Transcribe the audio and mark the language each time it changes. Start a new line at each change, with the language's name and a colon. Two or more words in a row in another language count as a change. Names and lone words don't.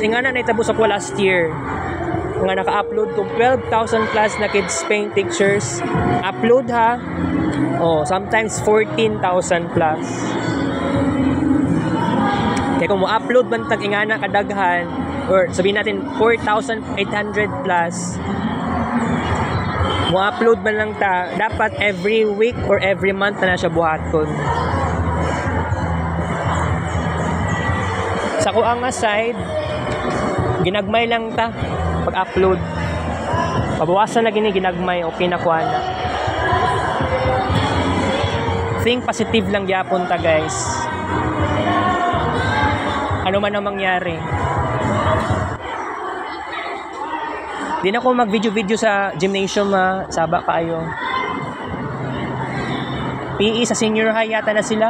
Cebuano: Nga na naitabo sa ko last year nga naka-upload kong 12,000 plus na
English: kids paint pictures. Upload ha. Sometimes 14,000 plus.
Cebuano: Kaya kung mo upload man tag ingana kadaghan or
Filipino: sabihin natin
Cebuano: 4,800 plus, mo upload man lang ta, dapat every week or every month na siya buhaton. Sa ko ang side, ginagmay lang ta pag-upload. Pabawasan na ginagmay, okay na kuha na.
English: Think positive
Cebuano: lang gyapon ta guys.
Filipino: Ano man ang mangyari.
Cebuano: Di na ko mag-video sa gymnasium saba kayo.
Filipino: PE sa senior high yata na sila.